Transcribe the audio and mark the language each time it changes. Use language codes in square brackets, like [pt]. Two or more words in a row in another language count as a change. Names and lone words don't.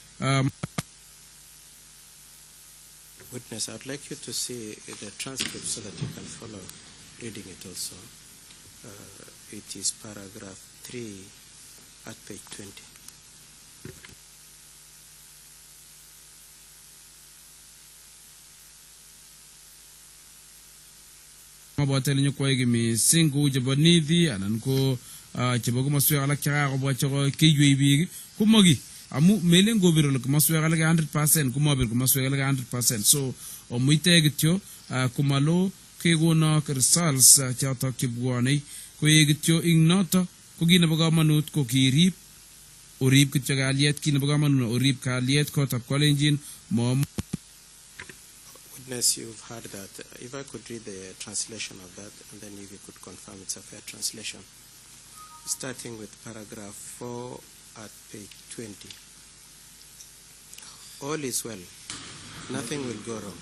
[en] Witness, I'd like you to see the transcript so that you can follow reading it also. It is paragraph 3 at page 20. [kln] Mabotel nyo ko ige missing ko jabo Nithi anan ko chabo ko maswe ala kya ko bwacha ko kiywi ko mogi amu melen gobiro lo kumaswega le 100% kumabir kumaswega le 100%. So omuite gityo kumalo kegono results chato kibwani ko yegityo ignoto ko gina bo kamanut ko kirip orip kityo kalyet kina bo kamanut orip kalyet ko tap kolenjin mom. [en] Witness, you've heard that. If I could read the translation of that, and then if you could confirm it's a fair translation. Starting with paragraph 4 at page 20. All is well. Nothing will go wrong.